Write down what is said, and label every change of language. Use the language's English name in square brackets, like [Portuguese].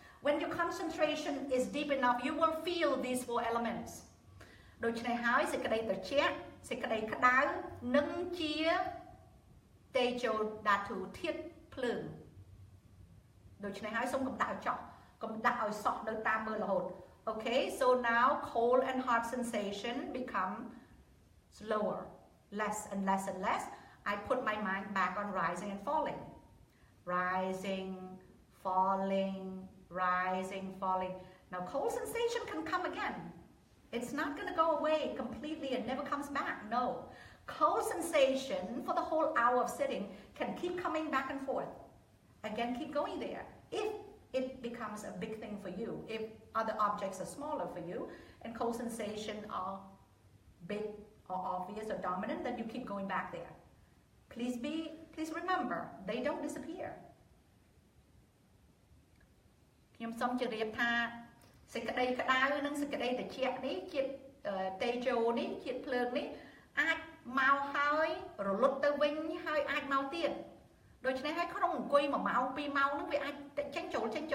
[English] When your concentration is deep enough, you will feel these 4 elements. [Khmer] ដូច្នេះហើយសេចក្តីត្រជាក់សេចក្តីក្តៅនឹងជា Tejo Dhatu ធាតុភ្លើងដូច្នេះហើយសូមកុំដាក់ឲ្យចោះកុំដាក់ឲ្យសោះនៅតាមមើលរហូត [English] Okay, so now cold and hot sensation become slower, less and less and less. I put my mind back on rising and falling. Rising, falling, rising, falling. Now cold sensation can come again. It's not going to go away completely and never comes back. No. Cold sensation for the whole hour of sitting can keep coming back and forth. Again, keep going there. If it becomes a big thing for you, if other objects are smaller for you, and cold sensation are big or obvious or dominant, then you keep going back there. Please remember, they don't disappear. [Khmer] ខ្ញុំសូមជម្រាបថាសេចក្តីក្តៅនិងសេចក្តីត្រជាក់នេះជាតិតេជោនេះជាតិភ្លើងនេះអាចមកហើយរលត់ទៅវិញហើយអាចមកទៀតដូច្នេះហើយក្នុងអង្គុយ1ម៉ោង2ម៉ោងហ្នឹងវាអាចចេញចូល